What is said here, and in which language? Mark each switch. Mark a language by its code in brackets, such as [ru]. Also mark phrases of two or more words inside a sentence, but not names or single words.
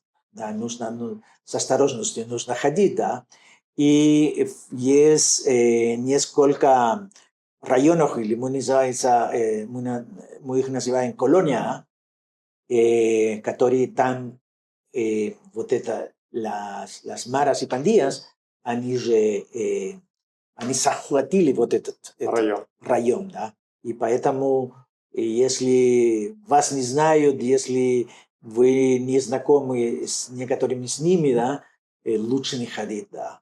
[ru] Да, нужно, с осторожностью нужно ходить, да. И есть несколько районов, или мы их называем колония, которые там, вот это, [es] las maras y pandillas, [ru] они захватили вот этот район, да. И поэтому, если вас не знают, если вы не знакомы с некоторыми с ними, да, лучше не ходить, да.